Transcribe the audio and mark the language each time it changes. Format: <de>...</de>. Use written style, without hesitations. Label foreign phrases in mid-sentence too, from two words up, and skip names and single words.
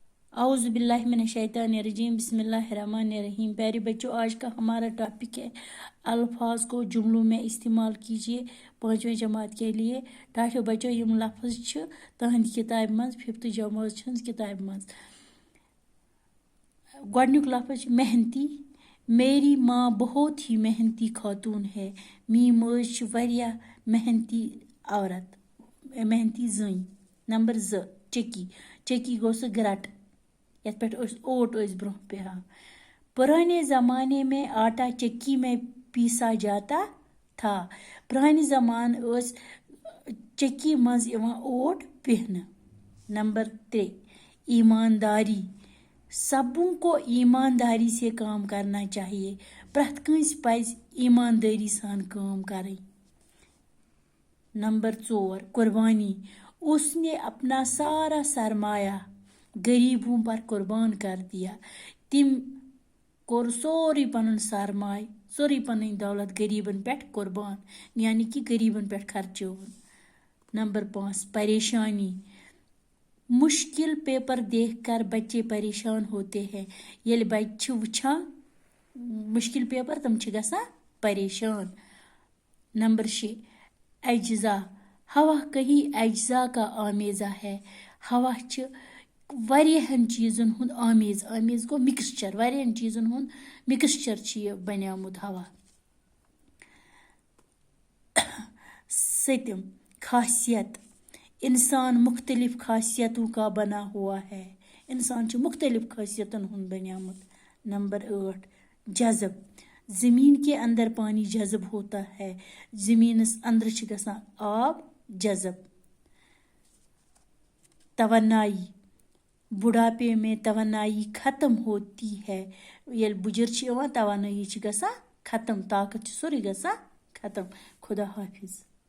<ar>اعوذ باللہ من الشیطان الرجیم بسم اللہ الرحمن الرحیم.</ar> <ur>پیارے بچوں، آج کا ہمارا ٹاپک ہے الفاظ کو جملوں میں استعمال کیجیے 5ویں جماعت کے لیے.</ur> <ks>ٹاٹھو بچوں یم لفظ چھ تہند کتاب مز 5th جماعت چھنز کتاب مز. گۄڈنیُک لفظ چھ محنتی.</ks> <ur>میری ماں بہت ہی محنتی خاتون ہے.</ur> <ks>میری ماج چھ واریاہ محنتی عورت، محنتی زٔنۍ. نمبر 2 چکی. چکی گوٚو سُہ گرٹ یتھ پٮ۪ٹھ اوٹ ٲسۍ برٛونٛہہ پیٚوان.</ks> <ur>پرانے زمانے میں آٹا چکی میں پیسا جاتا تھا.</ur> <ks>پرانہِ زمان ٲس چکی منٛز یِوان اوٹ پیٚہنہٕ. نمبر 3 ایمانداری.</ks> <ur>سبوں کو ایمانداری سے کام کرنا چاہیے.</ur> <ks>پرٛٮ۪تھ کٲنٛسہِ پزِ ایماندٲری سان کٲم کرٕنۍ. نمبر 4 قربانی.</ks> <ur>اس نے اپنا سارا سرمایہ غریبوں پر قربان کر دیا.</ur> <ks>تم کوٚر سورُے پنُن سرمایہ، سورُے پنٕنۍ دولت غریبن پٮ۪ٹھ قربان، یعنی کہ غریبن پٮ۪ٹھ خرچوُن. نمبر 5 پریشانی.</ks> <ur>مشکل پیپر دیکھ کر بچے پریشان ہوتے ہیں.</ur> <ks>ییٚلہِ بچہِ چھِ وٕچھان مشکل پیپر تم چھِ گژھان پریشان. نمبر 6 اجزا.</ks> <ur>ہوا کہیں اجزا کا آمیزہ ہے.</ur> <ks>ہوا چھ واریاہن چیزن ہند آمیز. آمیز گو مکسچر. واریاہن چیزن ہند مکسچر چھ یہ بنیومت ہوا. 7 خاصیت.</ks> <ur>انسان مختلف خاصیتوں کا بنا ہوا ہے.</ur> <ks>انسان چھ مختلف خاصیتن ہند بنیومت. نمبر 8 جذب.</ks> <ur>زمین کے اندر پانی جذب ہوتا ہے.</ur> <ks>زمینس اندر چھ گژھان آب جذب. توانائی.</ks> <ur>بڑھاپے میں توانائی ختم ہوتی ہے.</ur> <ks>یل بجر چھ یوان توانائی چھ گژھان ختم. طاقت چھ سورُے گژھان ختم. خدا حافظ.</ks>